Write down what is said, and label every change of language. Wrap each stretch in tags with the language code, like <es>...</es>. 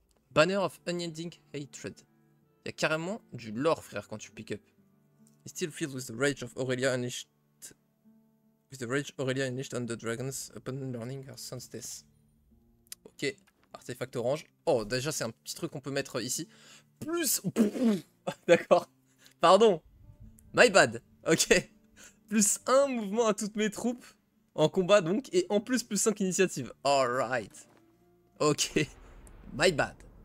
<en>Banner of Unending Hatred.</en> <fr>Il y a carrément du lore frère quand tu pick up.</fr> <en>Still filled with the rage of Aurelia unleashed. With the rage Aurelia unleashed on the dragons upon learning her son's death.</en> <fr>Ok, artefact orange. Oh déjà c'est un petit truc qu'on peut mettre ici. Plus... D'accord. Pardon.</fr> <en>My bad.</en> <fr>Ok. Plus 1 mouvement à toutes mes troupes. En combat donc. Et en plus 5 initiatives.</fr> <en>Alright.</en> <fr>Ok.</fr> <en>My bad.</en>